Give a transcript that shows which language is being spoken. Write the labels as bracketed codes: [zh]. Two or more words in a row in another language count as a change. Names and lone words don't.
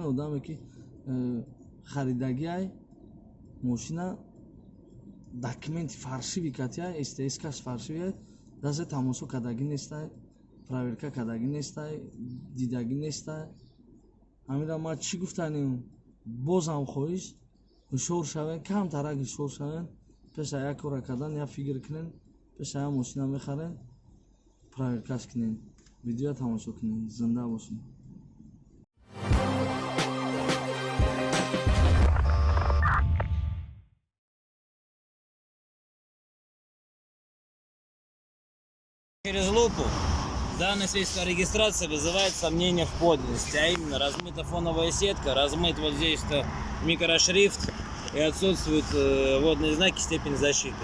[tg] Одаме ки харидаги ай мошина документи фаршиви катя, СТС-каш фаршиве, дазе тамошо кардаги нестай, проверка кардаги нестай, дидаги нестай. Ҳамира ма чӣ гуфтанем, бозам хоҳиш ҳушёр шавен, камтарак ҳушёр шавен, пеша як кора кардан, як фикр кунен, пеша як мошина мехарен, проверкаш кунен. Видео тамошо кунен. Зинда бошед. [ru] Через лупу данное свидетельство о регистрации вызывает сомнения в подлинности, а именно размыта фоновая сетка, размыт вот здесь микрошрифт и отсутствуют водные знаки, степень защиты.